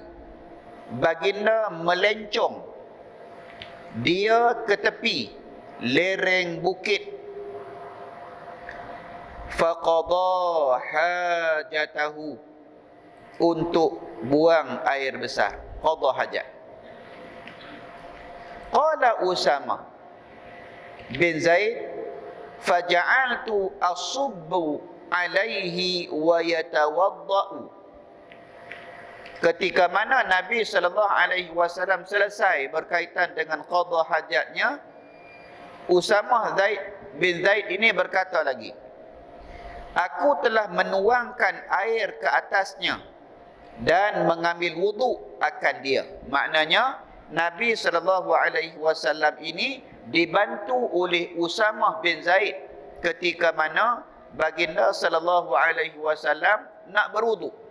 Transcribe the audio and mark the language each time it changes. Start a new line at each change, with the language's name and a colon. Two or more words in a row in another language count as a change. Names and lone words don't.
Malay: Baginda melencong. Dia ke tepi lereng bukit.
Arabic: فقضى حاجته,
Malay: untuk buang air besar. Qada hajat.
Arabic: قال أسامة بن زيد فجعلت أصب عليه ويتوضأ.
Malay: Ketika mana Nabi
Arabic: صلى الله عليه وسلم
Malay: selesai berkaitan dengan qada hajatnya, Usamah bin Zaid ini berkata lagi, aku telah menuangkan air ke atasnya dan mengambil wuduk akan dia. Maknanya Nabi
Arabic: صلى الله عليه وسلم
Malay: ini dibantu oleh Usamah bin Zaid ketika mana baginda
Arabic: صلى الله عليه وسلم
Malay: nak berwuduk.